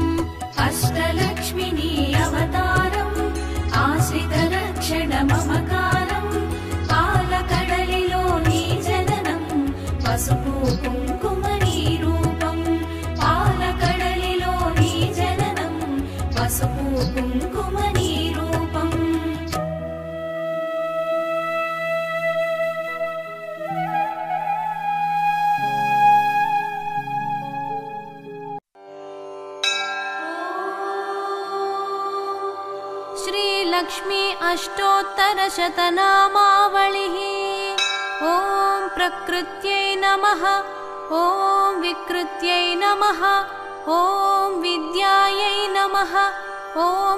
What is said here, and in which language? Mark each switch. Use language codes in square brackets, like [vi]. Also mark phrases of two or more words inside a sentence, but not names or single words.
[te] అష్టలక్ష్మిని అవతారం ఆశ్రిత రక్షణ మమకారం పాలకడలిలో నీ జననం పసుపు కుంకుమ నీ రూపం పాలకడలిలో నీ జననం పసుపు కుంకుమ నీ రూపం [sa] श्रीलक्ष्मी अष्टोत्तरशतनामावलिः ॐ प्रकृत्यै नमः ॐ विकृत्यै नमः ॐ विद्यायै नमः ॐ